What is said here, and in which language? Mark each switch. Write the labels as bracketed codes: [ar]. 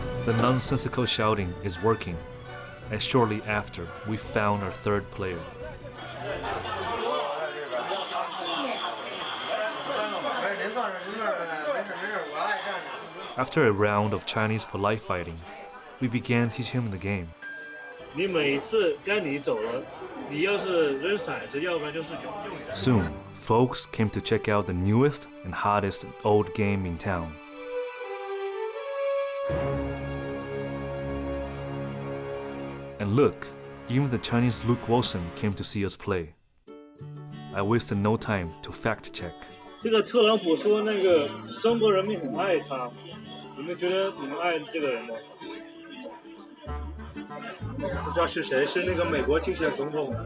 [en] The nonsensical shouting is working, and shortly after, we found our third player. After a round of Chinese polite fighting, we began teaching him the game. [zh] 你每次该你走了，你要是扔骰子，要不然就是永远。 [en] Soon, folks came to check out the newest and hottest old game in town. And look, even the Chinese Luke Wilson came to see us play. I wasted no time to fact check. [zh] 这个特朗普说那个中国人民很爱他，你们觉得你们爱这个人吗？不知道是谁，是那个美国竞选总统的。